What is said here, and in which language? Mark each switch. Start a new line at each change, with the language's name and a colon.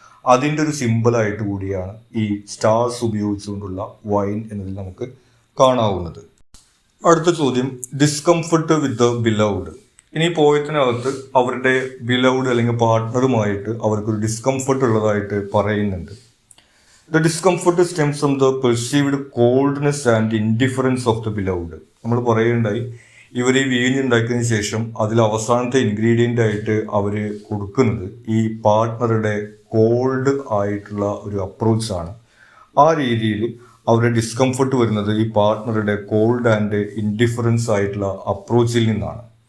Malayalam: അതിൻ്റെ ഒരു സിമ്പിളായിട്ട് കൂടിയാണ് ഈ സ്റ്റാർസ് ഉപയോഗിച്ചുകൊണ്ടുള്ള വൈൻ എന്നതിൽ നമുക്ക് കാണാവുന്നത്. അടുത്ത ചോദ്യം,
English: Discomfort with the beloved.
Malayalam: ഇനി പോയത്തിനകത്ത് അവരുടെ ബിലൗഡ് അല്ലെങ്കിൽ പാർട്ട്ണറുമായിട്ട് അവർക്കൊരു ഡിസ്കംഫർട്ട് ഉള്ളതായിട്ട് പറയുന്നുണ്ട്.
English: The discomfort stems from the perceived coldness and indifference of the beloved.
Malayalam: നമ്മൾ പറയുണ്ടായി, ഇവർ ഈ വീഞ്ഞുണ്ടാക്കിയതിന് ശേഷം അതിൽ അവസാനത്തെ ഇൻഗ്രീഡിയൻ്റ് ആയിട്ട് അവർ കൊടുക്കുന്നത് ഈ പാർട്ട്ണറുടെ കോൾഡ് ആയിട്ടുള്ള ഒരു അപ്രോച്ചാണ്. ആ രീതിയിൽ അവരുടെ ഡിസ്കംഫർട്ട് വരുന്നത് ഈ പാർട്ട്ണറുടെ കോൾഡ് ആൻഡ് ഇൻഡിഫറൻസ് ആയിട്ടുള്ള അപ്രോച്ചിൽ നിന്നാണ്.